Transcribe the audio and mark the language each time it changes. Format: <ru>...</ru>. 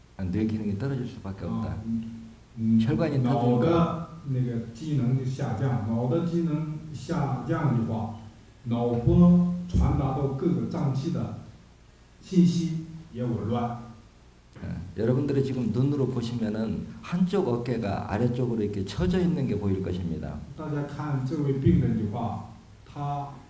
<ko>뇌 기능이 떨어질 수밖에 없다. 혈관이</ko> <zh>脑的那个机能就下降，脑的机能下降的话，脑波传达到各个脏器的信息也紊乱。</zh> <ko>여러분들이 지금 눈으로 보시면은 한쪽 어깨가 아래쪽으로 이렇게 처져 있는 게 보일 것입니다.</ko> <zh>大家看这位病人的话，他</zh>